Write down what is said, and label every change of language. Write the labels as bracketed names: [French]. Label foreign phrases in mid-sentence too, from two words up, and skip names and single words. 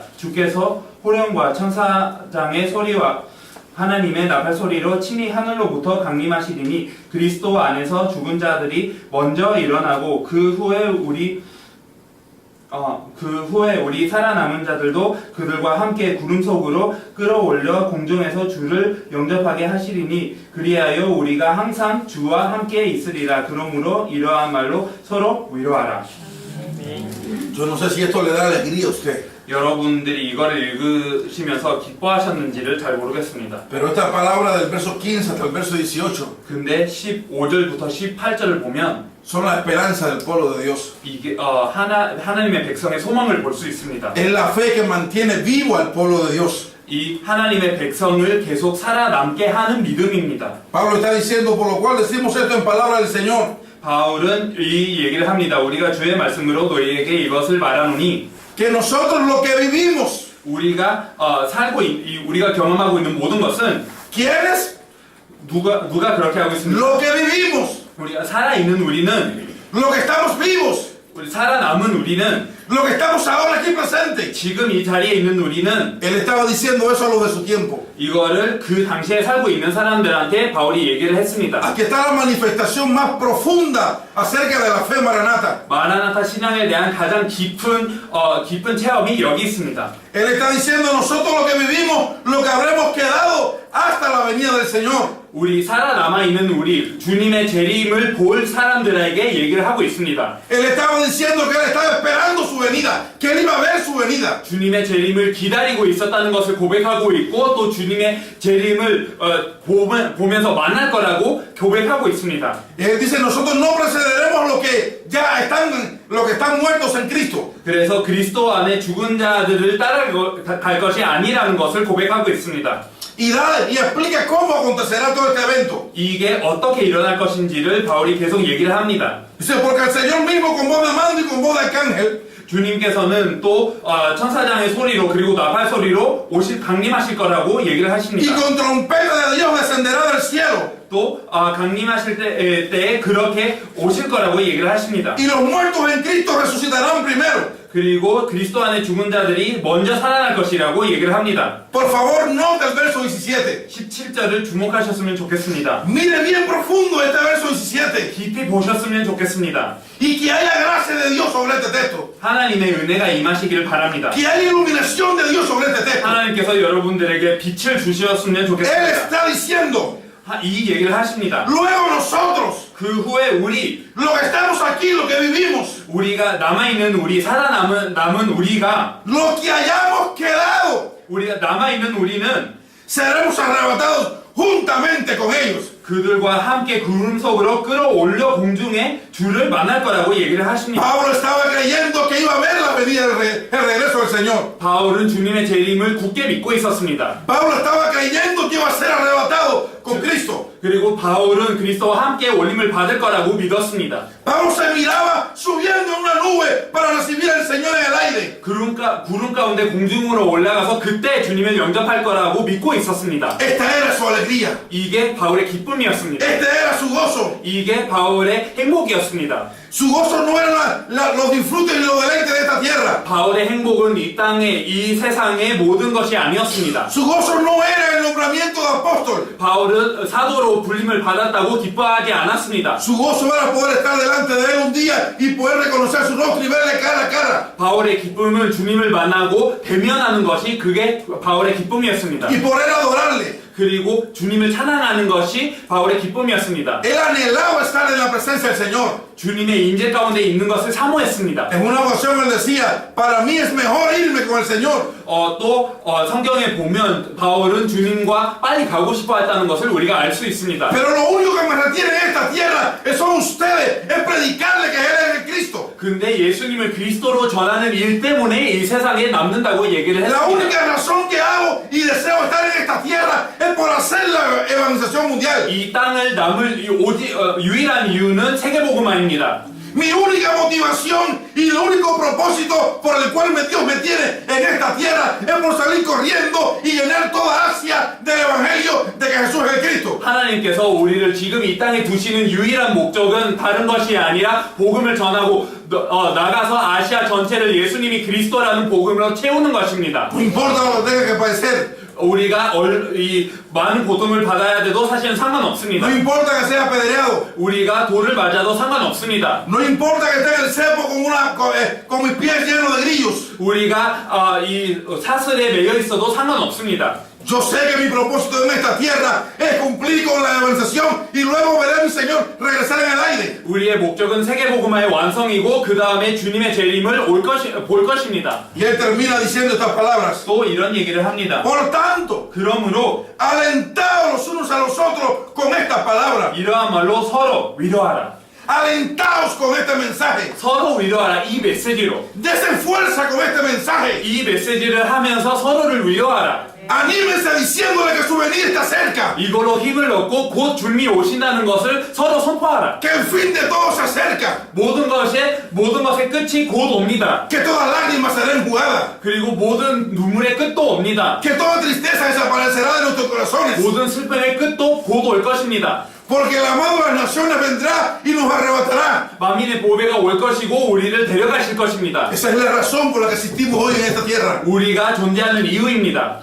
[Korean] 주께서 호령과 천사장의 소리와 하나님의 나팔 소리로 친히 하늘로부터 강림하시리니 그리스도 안에서 죽은 자들이 먼저 일어나고 그 후에 우리 살아남은 자들도 그들과 함께 구름 속으로 끌어올려 공중에서 주를 영접하게 하시리니 그리하여 우리가 항상 주와 함께 있으리라. 그러므로 이러한 말로 서로 위로하라. [Spanish] Yo no sé si esto le da alegría a usted. [Korean] 여러분들이 이거를 읽으시면서 기뻐하셨는지를 잘 모르겠습니다. [Spanish] Pero esta palabra del verso 15 hasta el verso 18 [Korean] 근데 15절부터 18절을 보면 [Spanish] son la esperanza del pueblo de Dios. [Korean] 이게 하나님의 백성의 소망을 볼 수 있습니다. [Spanish] Es la fe que mantiene vivo al pueblo de Dios. [Korean] 이 하나님의 백성을 계속 살아남게 하는 믿음입니다. [Spanish] Pablo está diciendo, por lo cual decimos esto en palabra del Señor. [Korean] 바울은 이 얘기를 합니다. 우리가 주의 말씀으로 너희에게 이것을 말하노니 [Spanish] que nosotros lo que vivimos, [Korean] 우리가 우리가 경험하고 있는 모든 것은 [Spanish] ¿quiénes? [Korean] 누가 그렇게 하고 있습니까? [Spanish] Lo que vivimos, [Korean] 우리가 살아있는 우리는 [Spanish] lo que estamos vivos, [Korean] 우리 살아남은 우리는 [Spanish] lo que estamos ahora aquí presentes. [Korean] 지금 이 자리에 있는 우리는 [Spanish] Él estaba diciendo eso a los de su tiempo. [Korean] 이거를 그 당시에 살고 있는 사람들한테 바울이 얘기를 했습니다. [Spanish] Aquí está la manifestación más profunda acerca de la fe maranata. [Korean] 마라나타 신앙에 대한 가장 깊은 체험이 여기 있습니다. [Spanish] Él está diciendo nosotros lo que vivimos, lo que habremos quedado hasta la venida del Señor. [Korean] 우리 살아남아 있는 우리 주님의 재림을 볼 사람들에게 얘기를 하고 있습니다. [Spanish] Él estaba diciendo que él estaba esperando su venida, que él iba a ver su venida. [Korean] 주님의 재림을 기다리고 있었다는 것을 고백하고 있고 또 주님의 재림을 보면서 만날 거라고 고백하고 있습니다. [Spanish] Él dice nosotros no precederemos lo que ya están, los que están muertos en Cristo. [Korean] 그래서 그리스도 안에 죽은 자들을 따라갈 것이 아니라는 것을 고백하고 있습니다. [Spanish] Y explica cómo acontecerá todo este evento. [Korean] 이게 어떻게 일어날 것인지를 바울이 계속 얘기를 합니다. [Spanish] Dice, porque el Señor mismo con voz de mando y con voz de arcángel [Korean] 주님께서는 또 천사장의 소리로 그리고 나팔 소리로 강림하실 거라고 얘기를 [Spanish] y [Korean] 하십니다. [Spanish] con trompeta de Dios descenderá del cielo. [Korean] 또 강림하실 때 그렇게 오실 거라고 얘기를 하십니다. [Spanish] Y los muertos en Cristo resucitarán primero. [Korean] 그리고 그리스도 안에 죽은 자들이 먼저 살아날 것이라고 얘기를 합니다. [Spanish] Por favor, note el verso 17. [Korean] 17절을 주목하셨으면 좋겠습니다. [Spanish] Mire bien profundo este verso 17. [Korean] 깊이 보셨으면 좋겠습니다. [Spanish] Y que haya gracia de Dios sobre este texto. [Korean] 하나님의 은혜가 임하시기를 바랍니다. [Spanish] Que haya iluminación de Dios sobre este texto. [Korean] 하나님께서 여러분들에게 빛을 주셨으면 [Spanish] Él [Korean] 좋겠습니다. [Spanish] está diciendo, [Korean] 이 얘기를 하십니다. [Spanish] luego nosotros, [Korean] 그 후에 우리 [Spanish] los que estamos aquí, los que vivimos, [Korean] 우리가 남아있는 우리 남은 우리가 [Spanish] los que hayamos quedado, [Korean] 우리가 남아있는 우리는 [Spanish] seremos arrebatados juntamente con ellos. [Korean] 그들과 함께 구름 속으로 끌어올려 공중에 주를 만날 거라고 얘기를 하십니다. [Spanish] Pablo estaba creyendo que iba a ver la venida, el regreso del Señor. [Korean] 바울은 주님의 재림을 굳게 믿고 있었습니다. [Spanish] Pablo estaba creyendo que iba a ser arrebatado con Cristo. [Korean] 그리고 바울은 그리스도와 함께 올림을 받을 거라고 믿었습니다. [Spanish] Pablo se miraba subiendo en una nube para recibir al Señor en el aire. [Korean] 구름 가운데 공중으로 올라가서 그때 주님을 영접할 거라고 믿고 있었습니다. [Spanish] Esta era su alegría. [Korean] 이게 바울의 기쁨이었습니다. [Spanish] Este era su gozo. [Korean] 이게 바울의 행복이었습니다. [Spanish] Su gozo no eran los disfrutes y los deleites de esta tierra. [Korean] 바울의 행복은 이 세상의 모든 것이 아니었습니다. [Spanish] Su gozo no era el nombramiento de apóstol. [Korean] 바울은 사도로 불림을 받았다고 기뻐하지 않았습니다. [Spanish] Su gozo era poder estar delante de él un día y poder reconocer su rostro y verle cara a cara. [Korean] 바울의 기쁨은 주님을 만나고 대면하는 것이 그게 바울의 기쁨이었습니다. [Spanish] Y poder adorarle. [Korean] 그리고 주님을 찬양하는 것이 바울의 기쁨이었습니다. [Spanish] Él anhelaba estar en la presencia del Señor. [Korean] 주님의 인재 가운데 있는 것을 사모했습니다. [Spanish] En una ocasión él decía, para mí es mejor irme con el Señor. [Korean] 성경에 보면 바울은 주님과 빨리 가고 싶어 했다는 것을 우리가 알 수 있습니다. [Spanish] Pero lo único que me retiene en esta tierra son ustedes, es predicarle que Él es el Cristo. [Korean] 근데 예수님을 그리스도로 전하는 일 때문에 이 세상에 남는다고 얘기를 [Spanish] La [Korean] 했습니다. [Spanish] única razón que hago y deseo estar en esta tierra es por hacer la evangelización mundial. [Korean] 이 땅을 남을 유일한 이유는 세계복음화입니다. [Spanish] Mi única motivación y el único propósito por el cual Dios me tiene en esta tierra es por salir corriendo y llenar toda Asia del evangelio de que Jesús es el Cristo. [Korean] 하나님께서 우리를 지금 이 땅에 두시는 유일한 목적은 다른 것이 아니라 복음을 전하고 나가서 아시아 전체를 예수님이 그리스도라는 복음으로 채우는 것입니다. [Spanish] No importa lo que tenga que padecer. [Korean] 우리가 이 많은 고통을 받아야 돼도 사실은 상관없습니다. [Spanish] No importa que sea apedreado. [Korean] 우리가 돌을 맞아도 상관없습니다. [Spanish] No importa que esté en el cepo con mis pies llenos de grillos. [Korean] 우리가 이 사슬에 매여 있어도 상관없습니다. [Spanish] Yo sé que mi propósito en esta tierra es cumplir con la evangelización y luego veré a mi Señor regresar en el aire. [Korean] 우리의 목적은 세계복음화의 완성이고 그 다음에 주님의 재림을 볼 것입니다. [Spanish] Y él termina diciendo estas palabras. [Korean] 또 이런 얘기를 합니다. [Spanish] Por tanto, [Korean] 그러므로 [Spanish] alentados los unos a los otros con estas palabras. [Korean] 이러한 말로 서로 위로하라. [Spanish] Alentados con este mensaje. [Korean] 서로 위로하라. 이 메시지로. [Spanish] Desen fuerza con este mensaje. [Korean] 이 메시지를 하면서 서로를 위로하라. [Spanish] Anímense diciéndole que su venida está cerca. [Korean] 이걸로 힘을 얻고 곧 주님이 오신다는 것을 서로 선포하라. [Spanish] Que el fin de todo se acerca. [Korean] 모든 것의 끝이 곧 옵니다. [Spanish] Que toda lágrima será enjugada. [Korean] 그리고 모든 눈물의 끝도 옵니다. [Spanish] Que toda tristeza desaparecerá de nuestros corazones. [Korean] 모든 슬픔의 끝도 곧 올 것입니다. [Spanish] Porque el amado de las naciones vendrá y nos arrebatará. [Korean] 만민의 보배가 올 것이고 우리를 데려가실 것입니다. [Spanish] Esa es la razón por la que existimos hoy en esta tierra. [Korean] 우리가 존재하는 이유입니다.